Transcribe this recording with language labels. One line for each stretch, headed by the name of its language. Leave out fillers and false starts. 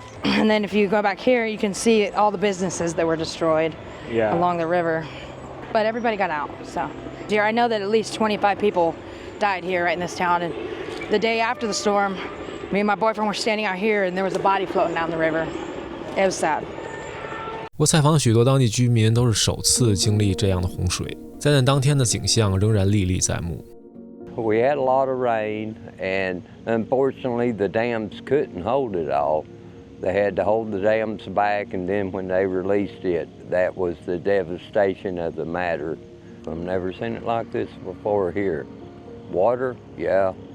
English: And then if you go back here, you can see all the businesses that were destroyed along the river. But everybody got out, so. Here, I know that at least 25 people died here right in this town. And the day after the storm, me and my boyfriend were standing out here and there was a body floating down the river. It was sad.
Chinese: 我采访许多当地居民都是首次经历这样的洪水，灾难当天的景象仍然历历在目。
English: We had a lot of rain, and unfortunately the dams couldn't hold it all. They had to hold the dams back, and then when they released it, that was the devastation of the matter. I've never seen it like this before here. Water, yeah.